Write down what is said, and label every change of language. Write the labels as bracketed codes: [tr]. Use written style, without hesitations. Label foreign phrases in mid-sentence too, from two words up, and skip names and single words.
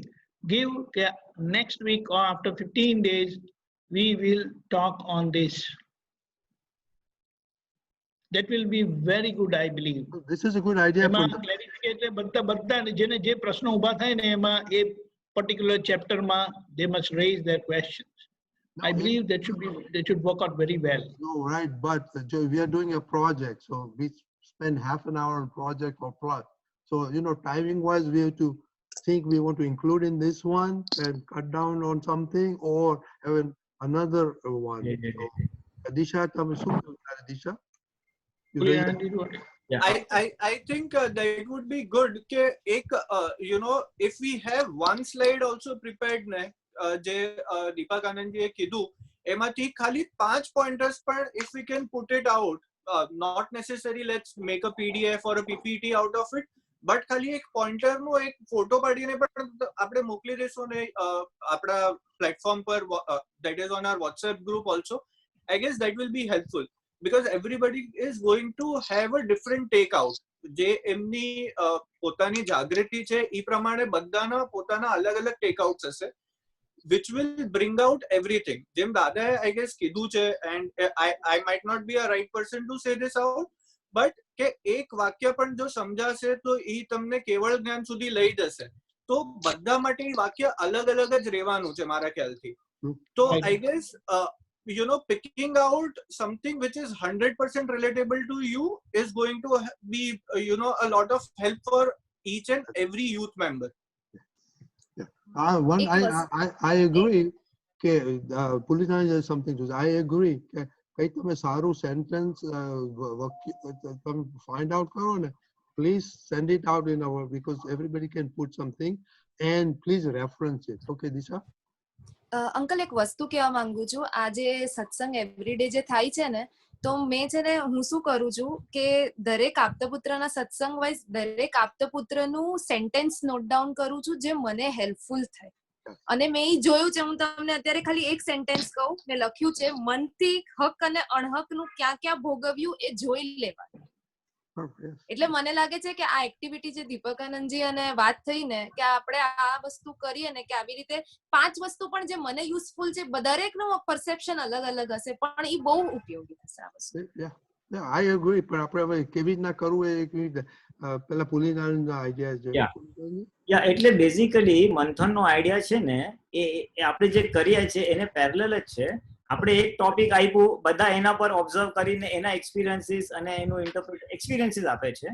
[en] Give next week or after 15 days, we will talk on this. That will be very good, I believe. This is a good idea. Clarification, [gu] બધા જેને જે પ્રશ્ન ઊભા થાય ને એમાં એ [en] particular chapter [gu] માં [en] they must raise their questions. I believe that should work out very well. No, right, but we are doing a project, so we spend half an hour on project or plus. So timing wise, we have to think we want to include in this one and cut down on something or have another one. Adisha, Adisha? I think that would be good. If we have one slide also prepared, [gu] જે દીપક આનંદજીએ કીધું એમાંથી ખાલી 5 pointers પણ [en] if we can put it out, not necessary let's make a PDF or a PPT out of it, but [gu] ખાલી એક pointer નો એક ફોટો પાડીને પણ આપણે મોકલી દેશું ને આપણા પ્લેટફોર્મ પર, [en] that is on our WhatsApp group also. I guess that will be helpful. because everybody is going to have a different take out. [gu] જે એમની પોતાની જાગૃતિ છે એ પ્રમાણે બધાના પોતાના અલગ અલગ [en] take outs [gu] હશે, [en] which will bring out everything. [gu] જેમ દાદાએ [en] I guess [gu] કીધું છે, [en] and I might not be a right person to say this out, but [gu] કે એક વાક્ય પણ જો સમજાશે તો એ તમને કેવળ જ્ઞાન સુધી લઈ જશે. તો બધા માટે એ વાક્ય અલગ અલગ જ રહેવાનું છે મારા ખ્યાલથી. [en] તો I guess picking out something which is 100% relatable to you is going to be a lot of help for each and every youth member. I agree કે police is something to I agree [gu] કે કઈ તમે સારું [en] sentence તમે find out [gu] કરો ને, [en] please send it out in our, because everybody can put something and please reference it. Okay Disha? [gu] અંકલ એક વસ્તુ કહેવા માંગુ છું. આ જે સત્સંગ એવરીડે જે થાય છે ને, તો મેં છે ને હું શું કરું છું કે દરેક આપતપુત્રના સત્સંગ વાઇઝ દરેક આપતપુત્રનું [en] sentence note down [gu] કરું છું જે મને હેલ્પફુલ થાય. અને મેં એ જોયું છે, હું તમને અત્યારે ખાલી એક સેન્ટેન્સ કહું, મેં લખ્યું છે, મનથી હક અને અણહકનું ક્યાં ક્યાં ભોગવ્યું એ જોઈ લેવાનું. એટલે મને લાગે છે કે આ એક્ટિવિટી જે દીપકાનંદજી અને વાત થઈ ને કે આપણે આ વસ્તુ કરીએ ને કે આવી રીતે 5 વસ્તુ પણ જે મને યુઝફુલ છે, દરેકનું પરસેપ્શન અલગ અલગ હશે પણ એ બહુ ઉપયોગી થશે આ વસ્તુ. [en] I agree, [gu] પણ આપણે હવે કેવી રીતના કરવું એ કેવી રીતે પેલા પુલિનાના આઈડિયા છે. એટલે બેઝિકલી મંથનનો આઈડિયા છે ને એ આપણે જે કરીએ છીએ એને પેરેલલ જ છે. આપણે એક ટોપિક આપ્યું, બધા એના પર ઓબ્ઝર્વ કરીને એના એક્સપિરિયન્સીસ અને એનું એક્સપિરિયન્સીસ આપે છે.